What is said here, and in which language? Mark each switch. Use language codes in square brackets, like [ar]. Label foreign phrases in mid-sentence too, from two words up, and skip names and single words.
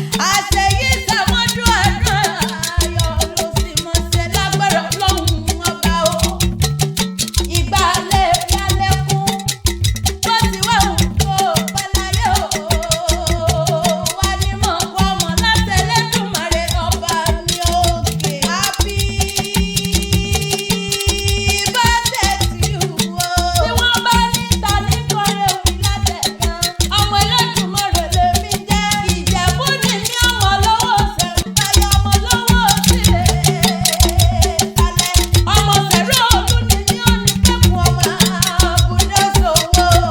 [yo] Àṣeyí sàmọ́dún ọdún ayọ̀ ló sì mọ̀ ṣe lágbára Ọlọ́run ọba o. Ìgbà lè yálẹ́kùn, bó ti wá wù kó pẹ́ láyé o. Wá ní mọ̀ kó ọmọ láti Elédùmarè ọba mi òkè. [en] Happy birthday to you o. [yo] Tí wọ́n bá ní ta ní kọrin òbí látẹ̀kan, ọmọ Elédùmarè lèmi jẹ́. Ìjẹ̀bú ni mí, ọmọ lọ́wọ́ ṣe ń báyọ̀, ọmọ lọ́wọ́ sí lè kalẹ̀. Ọmọ Ṣẹ̀rú Olú ni mí, ó ní kẹ́kùn ọmọ àbúdá sòwò.